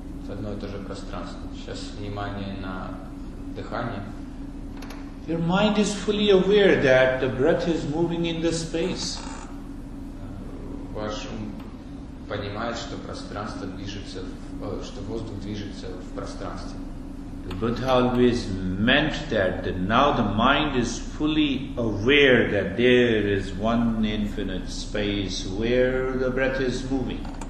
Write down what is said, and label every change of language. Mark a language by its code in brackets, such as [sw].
[ru] Одно и то же пространство. Сейчас внимание на дыхание. [en] Your mind is fully aware that the breath is moving in the space. [ru] Ваш ум понимает, что пространство движется, что воздух движется в пространстве. [en] The Buddha always meant that now the mind is fully aware that there is one infinite space where the breath is moving.